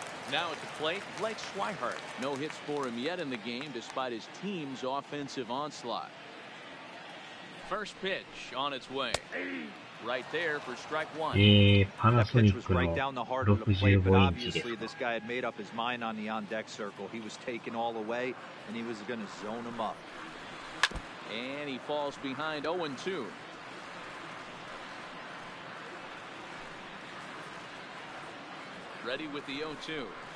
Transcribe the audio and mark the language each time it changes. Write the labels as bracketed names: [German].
[English] Now at the plate, Blake Swihart. No hits for him yet in the game despite his team's offensive onslaught. First pitch on its way. Right there for strike one. [Japanese] パナソニックの65インチです。 [English] Obviously, this guy had made up his mind on the on-deck circle. He was taken all the way, and he was going to zone him up. And he falls behind 0-2. Ready with the 0-2.